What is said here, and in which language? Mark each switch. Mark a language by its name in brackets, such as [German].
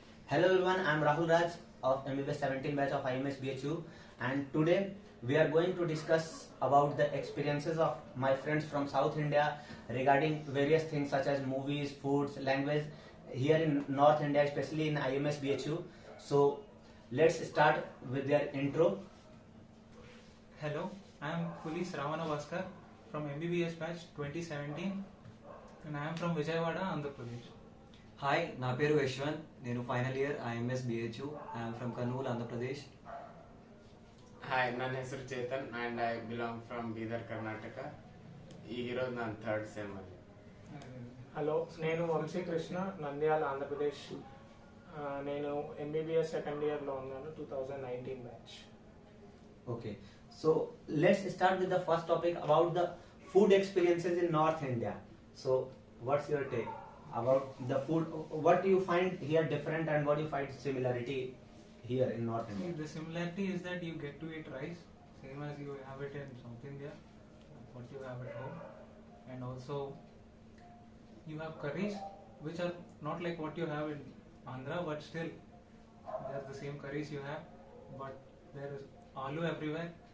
[English] Hello everyone, I am Rahul Raj of MBBS 17 batch of IMS BHU, and today we are going to discuss about the experiences of my friends from South India regarding various things such as movies, foods, language here in North India, especially in IMS BHU. So let's start with their intro. Hello, I am Police Ravana Bhaskar from MBBS batch 2017 and I am from Vijayawada, Andhra Pradesh. [Telugu] Hi నా పేరు యశ్వంత్ నేను final year IMS BHU [English] I'm from [Telugu] Kurnool Andhra Pradesh. [Kannada] Hi ನನ್ನ ಹೆಸರು Chetan [English] and I belong from [Kannada] Bidar Karnataka. [Telugu] ఈరోజు నా third sem [Kannada] ಅಲ್ಲಿ. [Telugu] Hello, నేను వంశీకృష్ణ, నంద్యాల ఆంధ్రప్రదేశ్. నేను ఎంబీబీఎస్ సెకండ్ ఇయర్లో ఉన్నాను, 2019 batch. [English] Okay, so let's start with the first topic about the food experiences in North India. So what's your take about the food? What do you find here different and what do you find similarity here in North India? The similarity is that you get to eat rice same as you have it in South India, what you have at home, and also you have curries which are not like what you have in Andhra, but still they are the same curries you have, but there is aloo everywhere.